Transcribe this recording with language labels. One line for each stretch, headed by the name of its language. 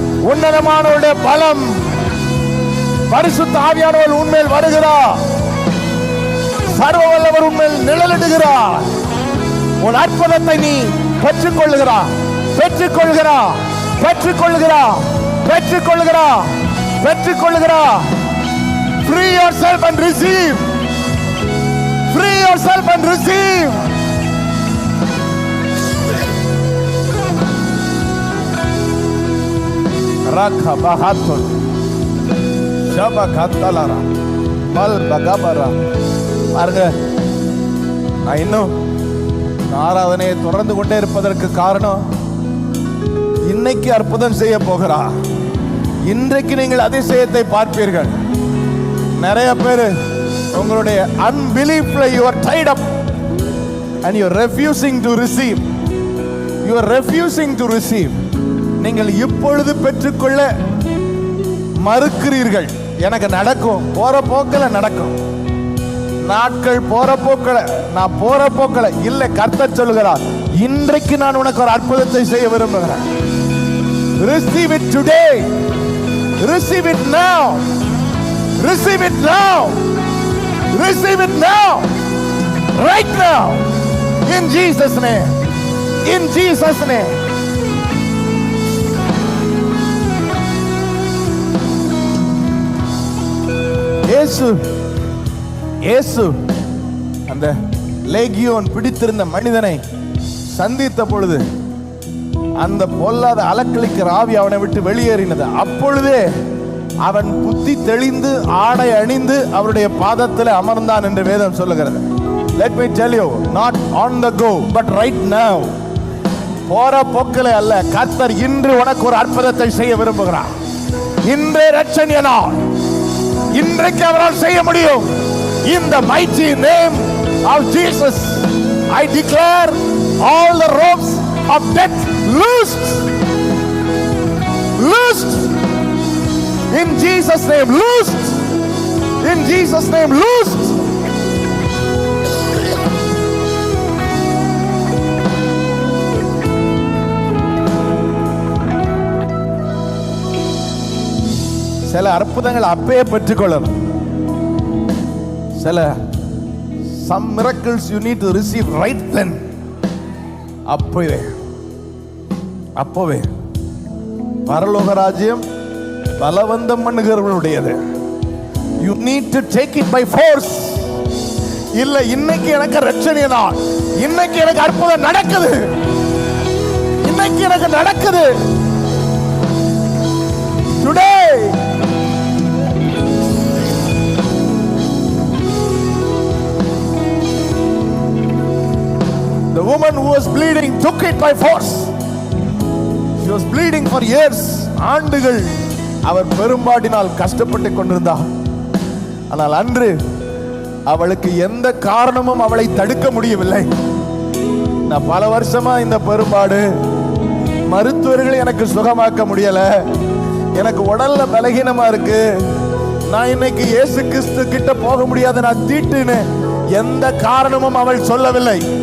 Tamil: உன்னதமானவருடைய பலம், பரிசுத்த ஆவியானவர் உன்மேல் வருகிறார், சர்வ வல்லவர் உன்மேல் நிழலிடுகிறார். உன் அற்புதத்தை நீ பெற்றுக்கொள்ளுகிறா, பெற்றுக்கொள்கிறா, பெற்றுக்கொள்கிறா, பெற்றுக்கொள்கிறா, பெற்றுக்கொள்கிறா.
English: Free yourself and receive. Free yourself and receive. Rakha bahatul shabakatalara mal bagabara.
Tamil: பாருங்க, நான் இன்னும் ஆராதனையை தொடர்ந்து கொண்டே இருப்பதற்கு காரணம், இன்னைக்கு அற்புதம் செய்ய போகிறார். இன்றைக்கு நீங்கள் அதிசயத்தை பார்ப்பீர்கள். நிறைய பேர் உங்களுடைய
English: unbeliefல you are tied up and you are refusing to receive. You are refusing to receive.
Tamil: நீங்கள் இப்பொழுது பெற்றுக்கொள்ள மறுக்கிறீர்கள். எனக்கு நடக்கும், போற போக்கில் நடக்கும். நாட்கள் போற போக்கில், நான் போற போக்கில் இல்ல. கர்த்தர் சொல்லுகிறார், இன்றைக்கு நான் உனக்கு ஒரு அற்புதத்தை செய்ய விரும்புகிறேன்.
English: Receive it today. Receive it now. Receive it now. Receive it now. Right now. In Jesus' name. In Jesus' name.
Tamil: இயேசு அந்த லேகியோன் பிடித்திருந்த மனிதனை சந்தித்த பொழுது அந்த பொல்லாத அலக்களிக்கிற ஆவி அவனை விட்டு வெளியேறினது. அப்பொழுதே அவன் புத்தி தெளிந்து ஆடை அணிந்து அவருடைய பாதத்தில் அமர்ந்தான் என்று வேதம் சொல்லுகிறது.
English: Let me tell you, not on the go, but right now.
Tamil: போற போக்கிலே அல்ல, கர்த்தர் இன்று உனக்கு ஒரு அற்புதத்தை செய்ய விரும்புகிறார். இன்றே ரட்சணிய நாள், இன்றைக்கு அவரால் செய்ய முடியும்.
English: In the mighty name of Jesus, I declare all the ropes of death loosed. Loosed. In Jesus' name, loosed. In Jesus' name, loosed.
Tamil: சில அற்புதங்கள் அப்பவே பெற்றுக்கொள்ளணும். சில
English: some miracles you need to receive right then.
Tamil: அப்பவே பரலோக ராஜ்யம் பலவந்தம் பண்ணுகிறவர்களுடையது.
English: You need to take it by force.
Tamil: இல்ல, இன்னைக்கு எனக்கு ரட்சணிய நாள், இன்னைக்கு எனக்கு அற்புதம் நடக்குது, இன்னைக்கு எனக்கு நடக்குது.
English: Today. The woman who was bleeding took it by force. She was bleeding for years.
Tamil: ஆண்டுகள் அவர் பெரும்பாடினால் கஷ்டப்பட்டு கொண்டிருந்தார். ஆனால் அன்று அவளுக்கு எந்த காரணமும் அவளை தடுக்க முடியவில்லை. நான் பல வருஷமா இந்த பெரும்பாடு, மருத்துவர்கள் எனக்கு சுகமாக்க முடியல, எனக்கு உடல்ல பலகீனமா இருக்கு, நான் இன்னைக்கு இயேசு கிறிஸ்து கிட்ட போக முடியாத, நான் தீட்டுன்னு எந்த காரணமும் அவள் சொல்லவில்லை.